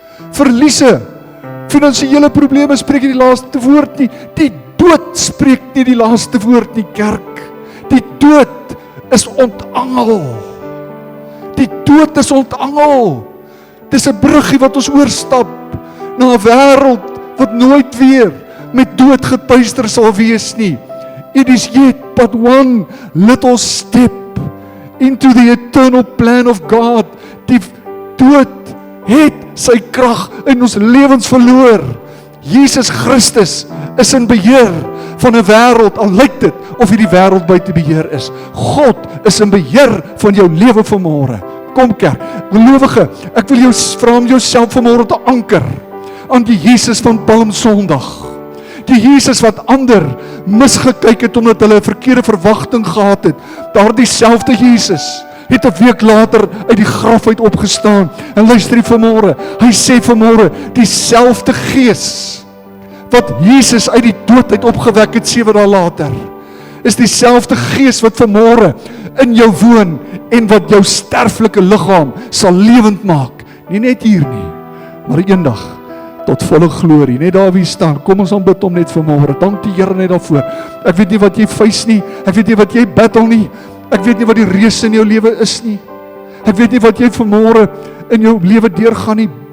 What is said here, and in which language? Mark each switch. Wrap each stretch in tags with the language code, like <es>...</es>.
<af>verliese, finansiële probleme spreek nie die laaste woord nie, die dood spreek nie die laaste woord nie, kerk, die dood is ontangel, die dood is ontangel, dis 'n bruggie wat ons oorstap, na 'n wêreld wat nooit weer met dood getuister sal wees nie.</af> <en>It is yet but one little step into the eternal plan of God.</en> <af>Die dood het sy krag in ons lewens verloor. Jesus Christus is in beheer van 'n wêreld, al lyk dit of hierdie wêreld buite beheer is. God is in beheer van jou lewe vanmôre. Kom kerk, gelowige, ek wil jou vra om jouself vanmôre te anker aan die Jesus van Palm Sondag. Die Jesus wat ander misgekyk het omdat hulle 'n verkeerde verwagting gehad het. Daardie selfde Jesus het 'n week later uit die graf uit opgestaan. En luister hier vanmôre, hy sê vanmôre, dieselfde Gees wat Jesus uit die dood uit opgewek het 7 dae later, is dieselfde Gees wat vanmôre in jou woon en wat jou sterflike liggaam sal lewend maak. Nie net hier nie, maar eendag tot volle glorie. Net daar wie staan, kom ons aanbid hom net vanmôre. Dank die Here net daarvoor. Ek weet nie wat jy face nie, ek weet nie wat jy battle nie, ek weet nie wat die reus in jou lewe is nie, ek weet nie wat jy vanmôre in jou lewe deurgaan nie.</af>